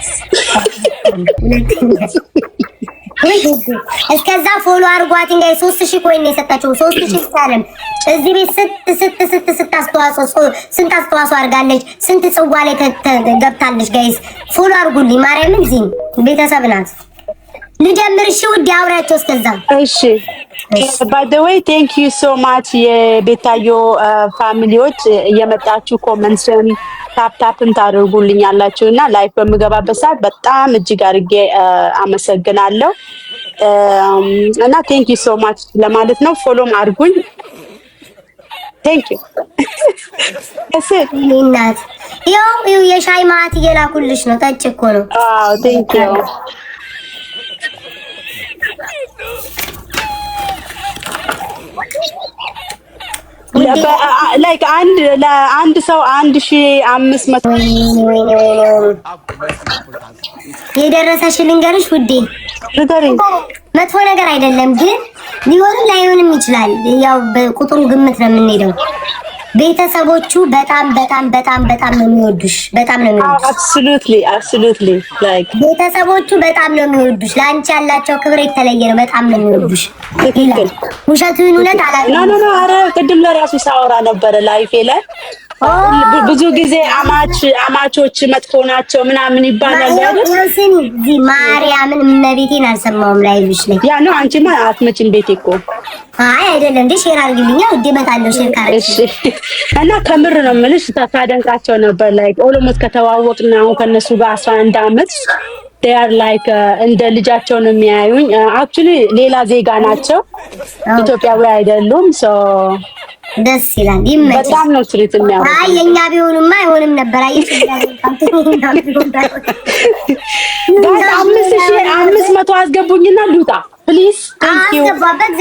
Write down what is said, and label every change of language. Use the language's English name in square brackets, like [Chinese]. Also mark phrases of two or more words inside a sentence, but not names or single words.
[Amharic] እስከዛ ፎሎ አርጓት እንጋይ 3000 ኮይን የሰጣቸው 3000 ሳለም እዚህ ቤት ስንት አስተዋጽኦ አድርጋለች ስንት ጽዋ ላይ ገብታለች ጋይስ ፎሎ አርጉልኝ ማርያምን ዚን ቤተሰብ ናት ልጀምር እሺ ውዴ አውራቸው እስከዛ እሺ [English] by the way thank you so much [Amharic] የቤታዮ ፋሚሊዎች እየመጣችሁ ኮሜንትን ታፕታፕን ታደርጉልኛላችሁና ላይፍ በምገባበት ሰዓት በጣም እጅግ አድርጌ አመሰግናለሁ እና [English] thank you so much [Amharic] ለማለት ነው ፎሎም አድርጉኝ [English] thank you [Amharic] እናት ይኸው የሻይ ማት እየላኩልሽ ነው ጠጭ እኮ ነው [English] thank you like [Amharic] ለአንድ ሰው [English] 1500 [Amharic] የደረሰሽ ልንገርሽ ውዴ መጥፎ ነገር አይደለም ግን ሊሆንም ላይሆንም ይችላል ያው በቁጥሩ ግምት ነው የምንሄደው ቤተሰቦቹ በጣም ነው የሚወዱሽ በጣም ነው የሚወዱሽ [English] absolutely like [Amharic] ቤተሰቦቹ በጣም ነው የሚወዱሽ ላንቺ ያላቸው ክብር የተለየ ነው በጣም ነው የሚወዱሽ ውሸቱን እውነት አላውቅም ኖ አረ ቅድም ለራሱ ሳወራ ነበር ላይፌ ላይ ብዙ ጊዜ አማቾች መጥፎ ናቸው ምናምን ይባላል አይደል ስሚ ዚ ማርያምን እመቤቴን አልሰማውም ላይብሽ ላይ ያ ነው አንቺማ አትመጪም ቤቴ እኮ አይ አይደለም እንዴ ሼር አድርግልኝ ውዴ እመጣለሁ ሼር ካረግሽ እና ከምር ነው የምልሽ ታደንቃቸው ነበር ላይክ ኦሎሞት ከተዋወቅና አሁን ከነሱ ጋር 11 አመት [English] they are like [Amharic] እንደ ልጃቸው ነው የሚያዩኝ actually ሌላ ዜጋ ናቸው ኢትዮጵያዊ አይደሉም so ደስ ይላል። ይመችሽ። በጣም ነው ትሪት የሚያደርጉት። አይ የኛ ቢሆንማ አይሆንም ነበር። አይ ጋር 500 አስገቡኝና ልውጣ ፕሊዝ። [English] thank you